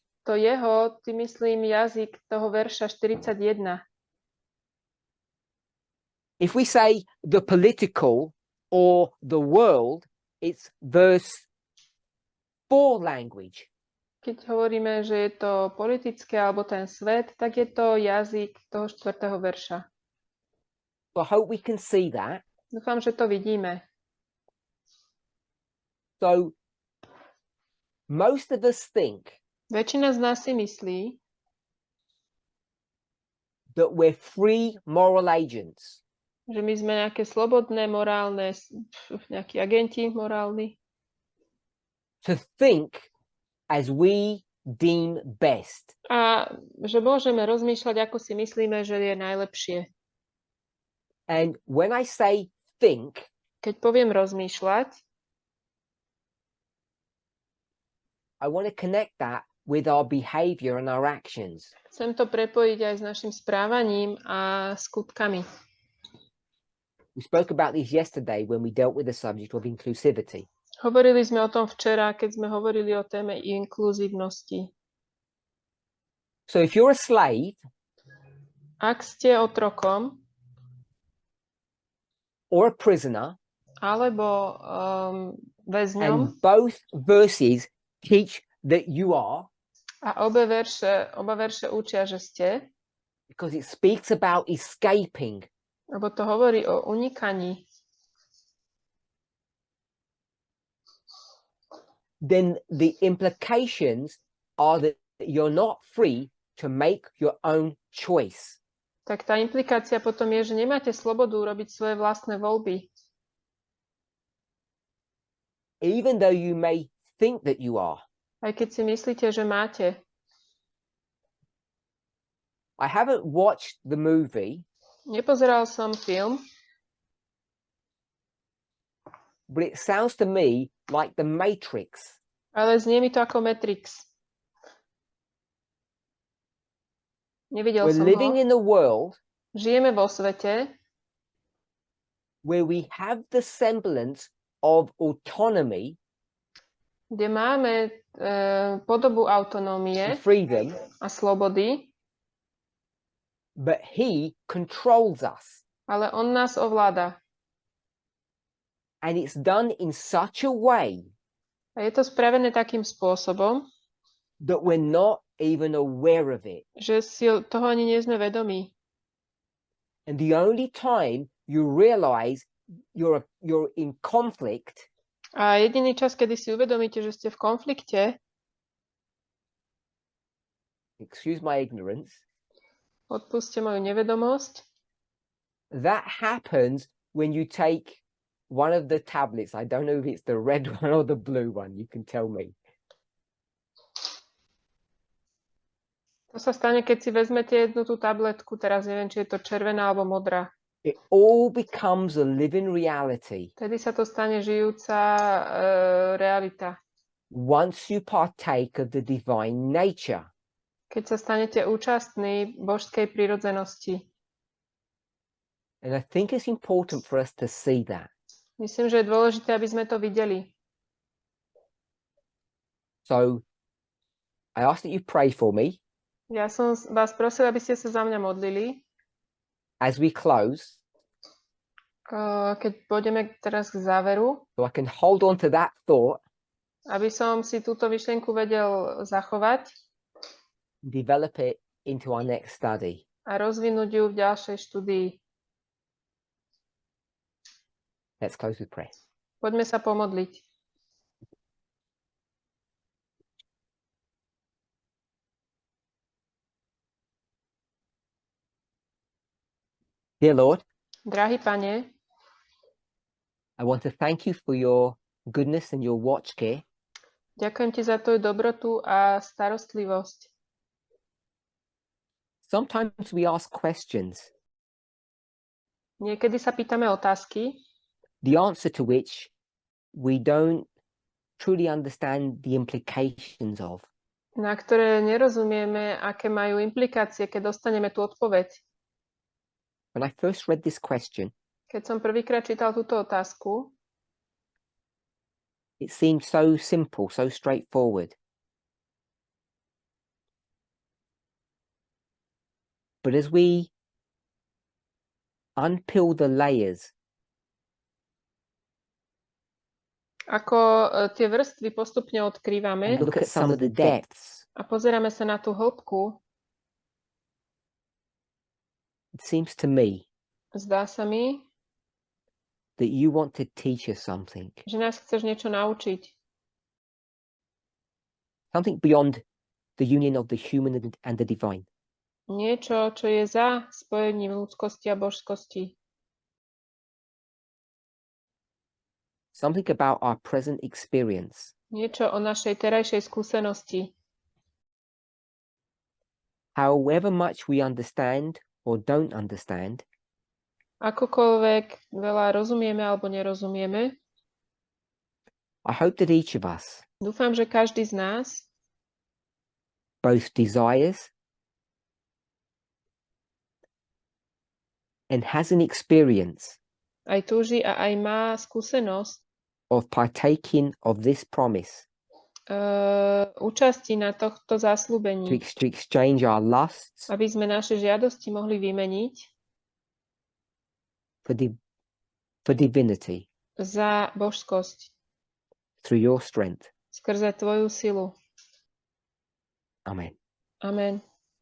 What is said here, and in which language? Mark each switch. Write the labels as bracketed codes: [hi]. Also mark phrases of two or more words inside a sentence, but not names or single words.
[sk] To jeho, tým myslím jazyk toho verša 41. [en] If we say the political or the world, it's verse 4 language. [sk] Keď hovoríme, že je to politické alebo ten svet, tak je to jazyk toho 4. verša. [en] So I hope we can see that. [sk] Dúfam, že to vidíme. [en] So most of us think [sk] Väčšina z nás si myslí, [en] that we're free moral agents. [sk] že my sme nejaké slobodné, morálne, nejakí agenti morálni. [en] To think as we deem best. [sk] A že môžeme rozmýšľať, ako si myslíme, že je najlepšie. [en] And when I say think, [sk] Keď poviem rozmýšľať, [en] I want to connect that with our behavior and our actions. [sk] chcem to prepojiť aj s našim správaním a skutkami. [en] We spoke about this yesterday when we dealt with the subject of inclusivity. [sk] Hovorili sme o tom včera, keď sme hovorili o téme inkluzívnosti. [en] So if you're a slave [sk] Ak ste otrokom [en] or a prisoner, [sk] alebo väzňom, [en] and both verses teach that you are, [sk] a oba verše učia, že ste, [en] because it speaks about escaping, [sk] lebo to hovorí o unikaní, [en] then the implications are that you're not free to make your own choice. [sk] tak tá implikácia potom je, že nemáte slobodu robiť svoje vlastné voľby. [en] Even though you may think that you are. [sk] Aj keď si myslíte, že máte. [en] I haven't watched the movie, [sk] Nepozeral som film, [en] but it sounds to me like the Matrix. [sk] ale znie mi to ako Matrix. Nevidel [en] We're [sk] som [en] living [sk] ho. [en] in a world [sk] Žijeme vo svete, [en] where we have the semblance of autonomy [sk] kde máme podobu [en] and [sk] autonómie [en] freedom, [sk] a slobody, [en] but he controls us. [sk] ale on nás ovláda. [en] And it's done in such a way [sk] A je to spravené takým spôsobom, [en] that we're not even aware of it. [sk] že si toho ani nie sme vedomí. [en] And the only time you realize you're in conflict [sk] A jediný čas, kedy si uvedomíte, že ste v konflikte, [en] excuse my ignorance, [sk] odpuste moju nevedomosť, [en] that happens when you take one of the tablets. I don't know if it's the red one or the blue one. You can tell me. [sk] to sa stane, keď si vezmete jednu tú tabletku, teraz neviem, či je to červená alebo modrá. [en] It all becomes a living reality [sk] Vtedy sa to stane žijúca realita. [en] once you partake of the divine nature. [sk] Keď sa stanete účastní božskej prirodzenosti. [en] And I think it's important for us to see that. [sk] Myslím, že je dôležité, aby sme to videli. [en] So I ask that you pray for me [sk] Ja som vás prosil, aby ste sa za mňa modlili. [en] as we close, [sk] Keď pôjdeme teraz k záveru, [en] so I can hold on to that thought, [sk] aby som si túto myšlienku vedel zachovať [en] develop it into our next study. [sk] a rozvinúť ju v ďalšej štúdii. [en] Let's close with prayer. [sk] Poďme sa pomodliť. [en] Dear Lord, [sk] Drahý Pane, [en] I want to thank you for your goodness and your watch care. [sk] ďakujem Ti za Tvoju dobrotu a starostlivosť. [en] Sometimes we ask questions, [sk] Niekedy sa pýtame otázky, [en] the answer to which we don't truly understand the implications of. [sk] na ktoré nerozumieme, aké majú implikácie, keď dostaneme tú odpoveď. [en] When I first read this question, [sk] Keď som prvýkrát čítal túto otázku, [en] it seemed so simple, so straightforward. But as we unpeel the layers, [sk] ako tie vrstvy postupne odkrývame [en] and look at some of the depths, [sk] a pozeráme sa na tú hĺbku, [en] it seems to me [sk] zdá sa mi, [en] that you want to teach us something, [sk] že nás chceš niečo naučiť. [en] something beyond the union of the human and the divine. [sk] Niečo, čo je za spojením ľudskosti a božskosti. [en] Something about our present experience, [sk] Niečo o našej terajšej skúsenosti. [en] however much we understand or don't understand, [sk] Akokoľvek veľa rozumieme alebo nerozumieme, [en] I hope that each of us [sk] dúfam, že každý z nás [en] both desires and has an experience [sk] aj túži a aj má skúsenosť [en] of partaking of this promise [sk] účasti na tohto [en] to [sk] zasľúbení, [en] exchange our lusts [sk] aby sme naše žiadosti mohli vymeniť [en] for divinity [sk] za božskosť [en] through your strength. [sk] skrze Tvoju silu. [en] Amen. [sk] Amen.